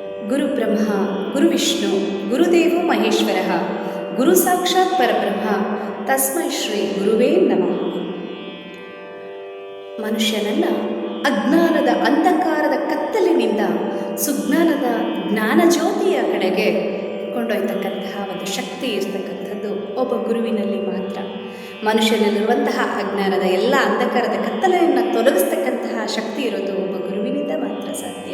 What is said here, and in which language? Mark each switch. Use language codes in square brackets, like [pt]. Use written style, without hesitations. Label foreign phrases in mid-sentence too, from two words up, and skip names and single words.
[sa] ಗುರು ಬ್ರಹ್ಮ ಗುರು ವಿಷ್ಣು ಗುರುದೇವೋ ಮಹೇಶ್ವರ ಗುರು ಸಾಕ್ಷಾತ್ ಪರಬ್ರಹ್ಮ ತಸ್ಮೈ ಶ್ರೀ ಗುರುವೇ ನಮಃ. [kn] ಮನುಷ್ಯನನ್ನು ಅಜ್ಞಾನದ ಅಂಧಕಾರದ ಕತ್ತಲಿನಿಂದ ಸುಜ್ಞಾನದ ಜ್ಞಾನಜ್ಯೋತಿಯ ಕಡೆಗೆ ಕೊಂಡೊಯ್ತಕ್ಕಂತಹ ಒಂದು ಶಕ್ತಿ ಇರತಕ್ಕಂಥದ್ದು ಒಬ್ಬ ಗುರುವಿನಲ್ಲಿ ಮಾತ್ರ. ಮನುಷ್ಯನಲ್ಲಿರುವಂತಹ ಅಜ್ಞಾನದ ಎಲ್ಲ ಅಂಧಕಾರದ ಕತ್ತಲೆಯನ್ನು ತೊಲಗಿಸ್ತಕ್ಕಂತಹ ಶಕ್ತಿ ಇರೋದು ಒಬ್ಬ ಗುರುವಿನಿಂದ ಮಾತ್ರ ಸಾಧ್ಯ.